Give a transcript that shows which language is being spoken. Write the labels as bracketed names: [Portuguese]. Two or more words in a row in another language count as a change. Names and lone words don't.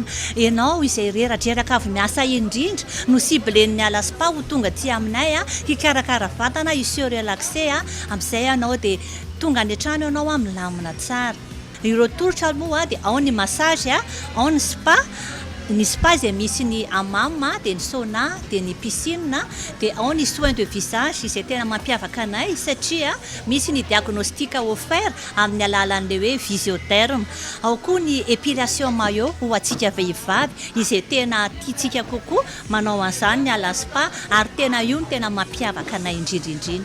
[Malagasy] Ianao izay reradreraka avy miasa indrindra no siblen'ny Alaspa ho tonga aty aminay hikarakara vatana iseo relaxé amin'izay ianao dia tonga any an-trano ianao milamina tsara. Ireo tolotra moa dia ao ny massage, ao ny spa. Ny spa izay misy ny hammam, dia ny sauna, dia ny piscine, dia ao ny [French] soin de visage [Malagasy] izay tena mampiavaka anay satria misy ny diagnostika offert amin'ny alalan'ilay hoe physiotherme. Ao koa ny [French] épilation maillot [Malagasy] ho antsika vehivavy izay tena tiantsika kokoa manao an'izany ny Alaspa ary tena io no tena mampiavaka anay indrindrindrindra.